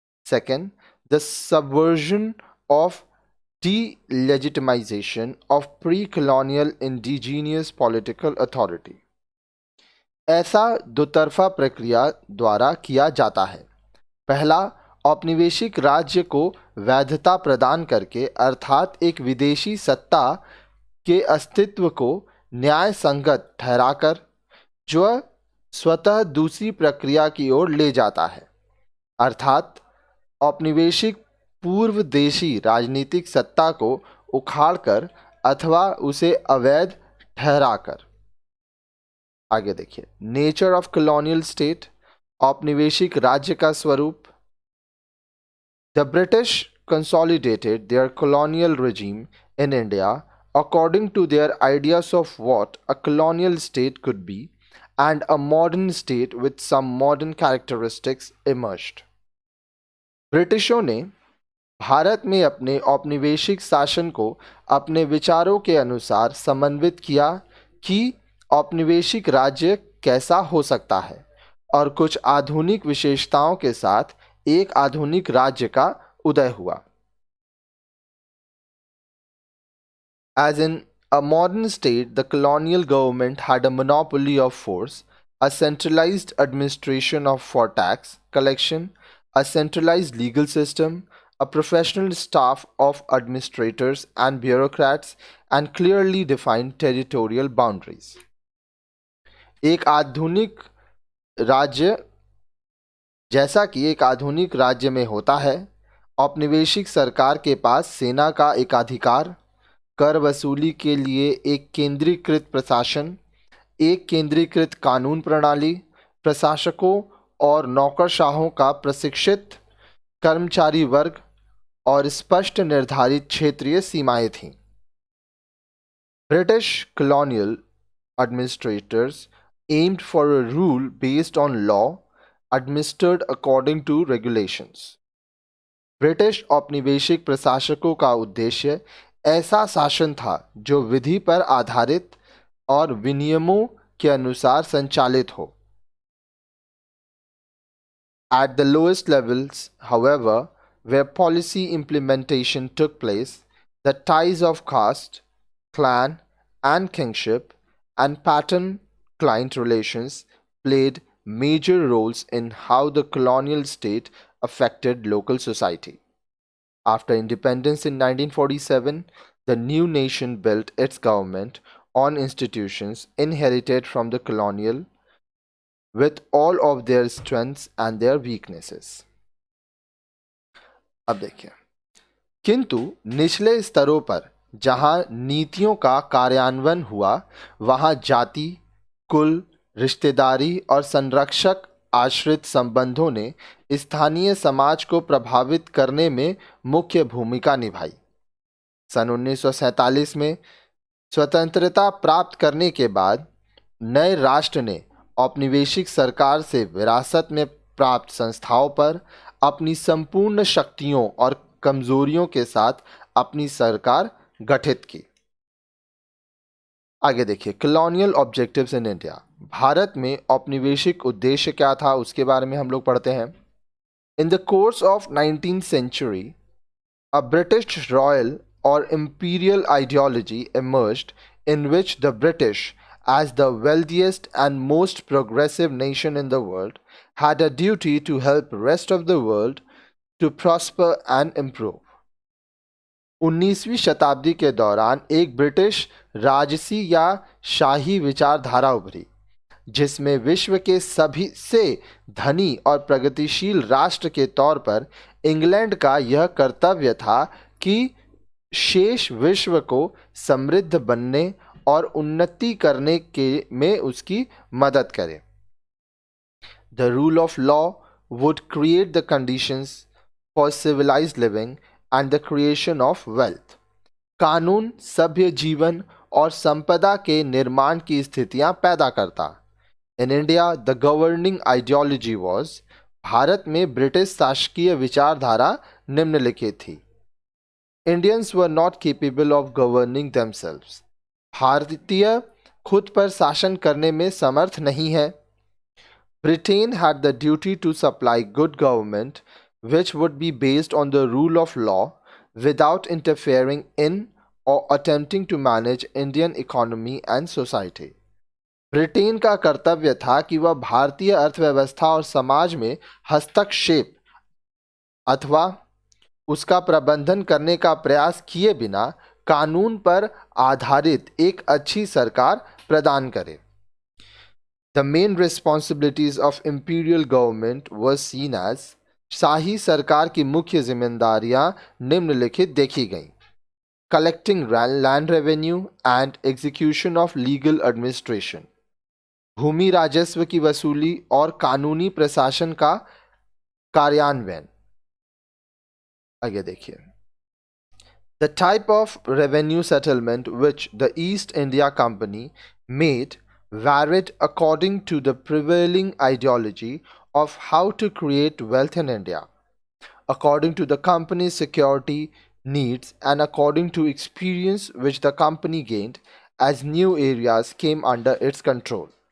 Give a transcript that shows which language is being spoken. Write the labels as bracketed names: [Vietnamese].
[English] Second, the subversion of delegitimization of pre-colonial indigenous political authority. [Hindi] ऐसा दोतरफा प्रक्रिया द्वारा किया जाता है। पहला, औपनिवेशिक राज्य को वैधता प्रदान करके, अर्थात एक विदेशी सत्ता के अस्तित्व को न्याय संगत ठहराकर, जो स्वतः दूसरी प्रक्रिया की ओर ले जाता है, अर्थात औपनिवेशिक पूर्व देशी राजनीतिक सत्ता को उखाड़कर अथवा उसे अवैध ठहराकर। आगे देखिए, [English] nature of colonial state, [Hindi] औपनिवेशिक राज्य का स्वरूप। [English] The British consolidated their colonial regime in India according to their ideas of what a colonial state could be, and a modern state with some modern characteristics emerged. [Hindi] ब्रिटिशों ने भारत में अपने औपनिवेशिक शासन को अपने विचारों के अनुसार समन्वित किया कि औपनिवेशिक राज्य कैसा हो सकता है, और कुछ आधुनिक विशेषताओं के साथ एक आधुनिक राज्य का उदय हुआ। [English] As in a modern state, the colonial government had a monopoly of force, a centralized administration for tax collection, a centralized legal system, a professional staff of administrators and bureaucrats, and clearly defined territorial boundaries. [Hindi] एक आधुनिक राज्य, जैसा कि एक आधुनिक राज्य में होता है, औपनिवेशिक सरकार के पास सेना का एकाधिकार, कर वसूली के लिए एक केंद्रीकृत प्रशासन, एक केंद्रीकृत कानून प्रणाली, प्रशासकों और नौकरशाहों का प्रशिक्षित कर्मचारी वर्ग और स्पष्ट निर्धारित क्षेत्रीय सीमाएं थीं। [English] British colonial administrators aimed for a rule based on law administered according to regulations. [Hindi] British औपनिवेशिक प्रशासकों का उद्देश्य ऐसा शासन था जो विधि पर आधारित और विनियमों के अनुसार संचालित हो। [English] At the lowest levels, however, where policy implementation took place, the ties of caste, clan, and kingship, and pattern-client relations played major roles in how the colonial state affected local society. After independence in 1947, the new nation built its government on institutions inherited from the colonial, with all of their strengths and their weaknesses. [Hindi] अब देखिए, किंतु निचले स्तरों पर जहां नीतियों का कार्यान्वयन हुआ, वहां जाति, कुल, रिश्तेदारी और संरक्षक आश्रित संबंधों ने स्थानीय समाज को प्रभावित करने में मुख्य भूमिका निभाई। सन 1947 में स्वतंत्रता प्राप्त करने के बाद नए राष्ट्र ने औपनिवेशिक सरकार से विरासत में प्राप्त संस्थाओं पर अपनी संपूर्ण शक्तियों और कमजोरियों के साथ अपनी सरकार गठित की। आगे देखिए, [English] Colonial objectives in India. [Hindi] Bharat में औपनिवेशिक उद्देश्य क्या था, उसके बारे में हम लोग पढ़ते हैं। [English] In the course of 19th century, a British royal or imperial ideology emerged in which the British, as the wealthiest and most progressive nation in the world, had a duty to help rest of the world to prosper and improve. [Hindi] 19वीं शताब्दी के दौरान एक British राजसी या शाही विचारधारा उभरी, जिसमें विश्व के सभी से धनी और प्रगतिशील राष्ट्र के तौर पर इंग्लैंड का यह कर्तव्य था कि शेष विश्व को समृद्ध बनने और उन्नति करने के में उसकी मदद करे। [English] The rule of law would create the conditions for civilized living and the creation of wealth. [Hindi] कानून सभ्य जीवन और संपदा के निर्माण की स्थितियां पैदा करता। [English] In India, the governing ideology was, [Hindi] Bharat में ब्रिटिश शासकीय विचारधारा निम्नलिखित थी। [English] Indians were not capable of governing themselves. [Hindi] भारतीय खुद पर शासन करने में समर्थ नहीं है. [English] Britain had the duty to supply good government which would be based on the rule of law without interfering in or attempting to manage Indian economy and society. [Hindi] Britain का कर्तव्य था कि वह भारतीय अर्थव्यवस्था और समाज में हस्तक्षेप अथवा उसका प्रबंधन करने का प्रयास किए बिना कानून पर आधारित एक अच्छी सरकार प्रदान करे. [English] The main responsibilities of imperial government were seen as [Hindi] शाही सरकार की मुख्य जिम्मेदारियां निम्नलिखित देखी गईं. [English] Collecting land revenue and execution of legal administration. [Hindi] भूमि राजस्व की वसूली और कानूनी प्रशासन का कार्यान्वयन. आगे देखिए. [English] The type of revenue settlement which the East India Company made varied according to the prevailing ideology of how to create wealth in India, according to the company's security needs and according to experience which the company gained as new areas came under its control.